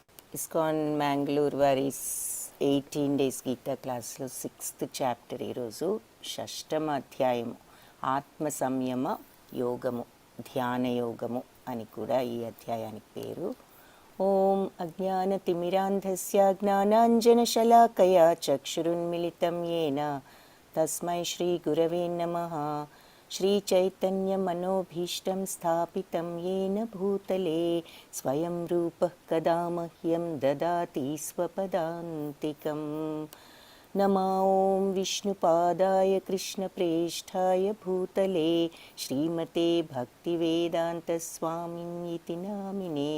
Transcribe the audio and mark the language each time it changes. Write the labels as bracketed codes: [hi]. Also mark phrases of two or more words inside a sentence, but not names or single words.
[te] ఇస్కాన్ మ్యాంగ్లూర్ వారి 18 [en] days Gita classlo 6th chapter [te] ఈరోజు 6వ అధ్యాయము ఆత్మ సంయమ యోగము ధ్యాన యోగము అని కూడా ఈ అధ్యాయానికి పేరు. [sa] ఓం అజ్ఞానతిమిరాంధస్య జ్ఞానాంజనశలాకయా చక్షురున్మిళితం యేన తస్మై శ్రీ గురవే నమః. श्रीचैतन्यमनोभीष्टं स्थापितं येन भूतले स्वयं रूपः कदा मह्यं ददाति स्वपदान्तिकम्. नमो ॐ विष्णुपादाय कृष्णप्रेष्ठाय भूतले श्रीमते भक्तिवेदान्तस्वामिन्यिति नामिने.